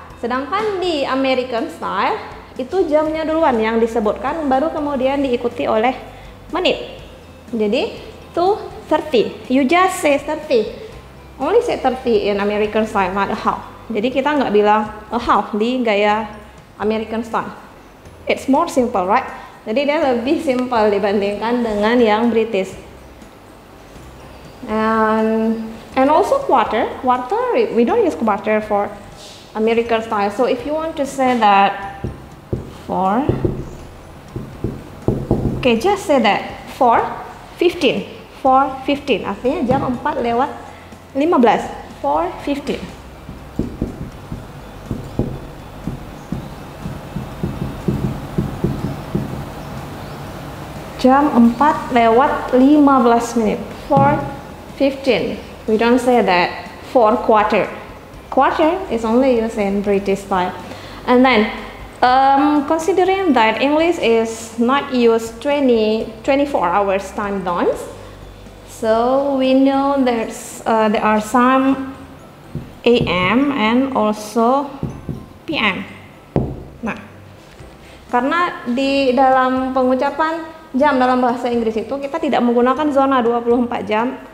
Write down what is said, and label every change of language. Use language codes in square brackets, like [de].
[id] Sedangkan di American style itu jamnya duluan yang disebutkan, baru kemudian diikuti oleh menit. [en] Jadi 2:30. You just say 30. Only say 30 in American style, not a half. [id] Jadi kita nggak bilang a half di gaya American style. [en] It's more simple, right? [id] Jadi dia lebih simple dibandingkan dengan yang British. And [en] And also quarter, we don't use quarter for American style. So if you want to say that for, okay, just say that for 15, [id] artinya jam 4:15, [en] for 15. [id] Jam 4:15, [en] for 15. We don't say that for quarter. Quarter is only used in British style. And then considering that English is not used 24 hours time zones, so we know there are some AM and also PM. [id] Nah, karena di dalam pengucapan jam dalam bahasa Inggris itu kita tidak menggunakan zona 24 jam.